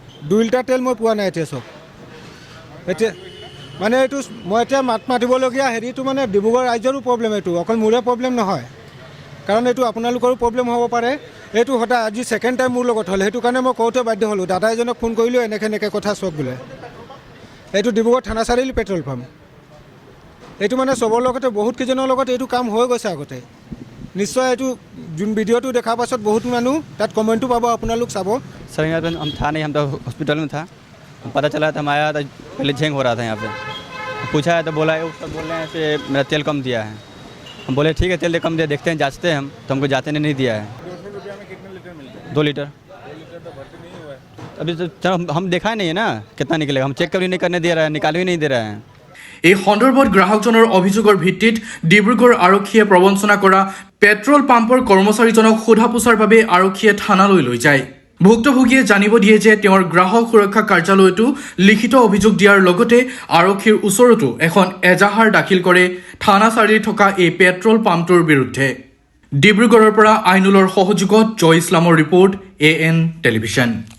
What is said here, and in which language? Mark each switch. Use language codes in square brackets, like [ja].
[as] 2 litre তেল মই পোৱা নাই এতিয়া চব এতিয়া মানে এইটো মই এতিয়া মাত মাতিবলগীয়া হেৰিটো মানে ডিব্ৰুগড় ৰাজ্যৰো প্ৰব্লেম এইটো অকল মোৰে প্ৰব্লেম নহয় কাৰণ এইটো আপোনালোকৰো প্ৰব্লেম হ'ব পাৰে এইটো সদায় আজি ছেকেণ্ড টাইম মোৰ লগত হ'ল সেইটো কাৰণে মই কওঁতে বাধ্য হ'লোঁ দাদা এজনক ফোন কৰিলোঁ এনেকৈ কথা চব বোলে এইটো ডিব্ৰুগড় থানা চাৰিআলি পেট্ৰল পাম্প এইটো মানে চবৰ লগতে বহুত কেইজনৰ লগত এইটো কাম হৈ গৈছে আগতে নিশ্চয় এইটো যোন ভিডিঅ'টো দেখাৰ পাছত বহুত মানুহ তাত কমেণ্টটো পাব আপোনালোক চাব [hi] सर यहाँ पे हम था नहीं हम तो हॉस्पिटल में था पता चला था हम आया था पहले झेंग हो रहा था यहाँ पे पूछा है तो बोला है सब बोल रहे हैं कि मेरा तेल कम दिया है हम बोले ठीक है तेल कम दिया देखते हैं जांचते हैं हम तो हमको जाते ने नहीं दिया है 2 लीटर अभी तो चलो हम देखा ही नहीं है ना कितना निकलेगा हम चेक कभी नहीं करने दे रहा है निकाल भी नहीं दे रहा है [as] এই সন্দৰ্ভত গ্ৰাহকজনৰ অভিযোগৰ ভিত্তিত ডিব্ৰুগড় আৰক্ষীয়ে প্ৰবঞ্চনা কৰা পেট্ৰল পাম্পৰ কৰ্মচাৰীজনক সোধা পোছাৰ বাবে আৰক্ষীয়ে থানালৈ লৈ যায় ভুক্তভোগীয়ে জানিব দিয়ে যে তেওঁৰ গ্ৰাহক সুৰক্ষা কাৰ্যালয়তো লিখিত অভিযোগ দিয়াৰ লগতে আৰক্ষীৰ ওচৰতো এখন এজাহাৰ দাখিল কৰে থানা চাৰিআলিত থকা এই পেট্ৰল পাম্পটোৰ বিৰুদ্ধে ডিব্ৰুগড়ৰ পৰা আইনুলৰ সহযোগত জয় ইছলামৰ ৰিপৰ্ট AN টেলিভিছন